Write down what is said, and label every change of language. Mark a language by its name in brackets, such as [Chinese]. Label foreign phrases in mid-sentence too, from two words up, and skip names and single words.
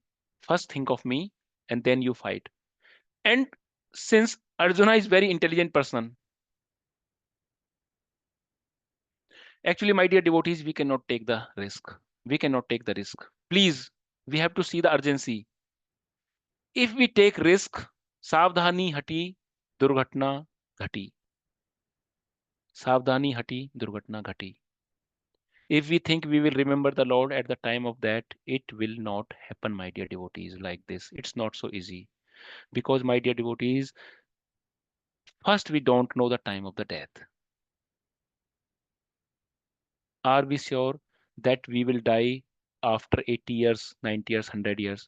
[English] First think of me, and then you fight. And since Arjuna is very intelligent person, actually, my dear devotees, we cannot take the risk. We cannot take the risk. Please, we have to see the urgency. If we take risk, [Hindi] सावधानी हटी, दुर्घटना घटी. सावधानी हटी, दुर्घटना घटी. [English] If we think we will remember the Lord at the time of that, it will not happen, my dear devotees, like this. It's not so easy. Because, my dear devotees, first, we don't know the time of the death. Are we sure that we will die after 80 years, 90 years, 100 years?